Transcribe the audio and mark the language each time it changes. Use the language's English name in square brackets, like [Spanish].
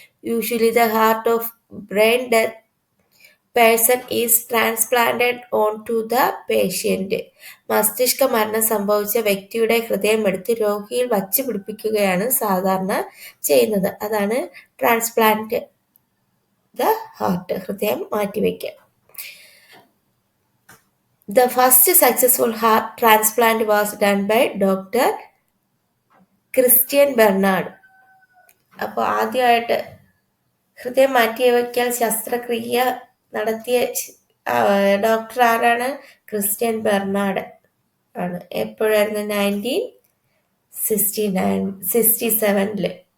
[English] Usually the heart of brain death person is transplanted on to the patient. [Malayalam] മസ്തിഷ്ക മരണം സംഭവിച്ച വ്യക്തിയുടെ ഹൃദയം എടുത്ത് രോഗിയിൽ വച്ചു പിടിപ്പിക്കുകയാണ് സാധാരണ ചെയ്യുന്നത്. അതാണ് [English] transplant the heart, [Malayalam] ഹൃദയം മാറ്റിവെക്കൽ. [English] The first successful heart transplant was done by Dr. Christian Bernard. [Malayalam] അപ്പോൾ ആദ്യമായിട്ട് ഹൃദയം മാറ്റിവെക്കൽ ശസ്ത്രക്രിയ നടത്തിയ ഡോക്ടർ ആരാണ്? ക്രിസ്ത്യൻ ബെർണാഡ് ആണ്. എപ്പോഴായിരുന്നു? 1967.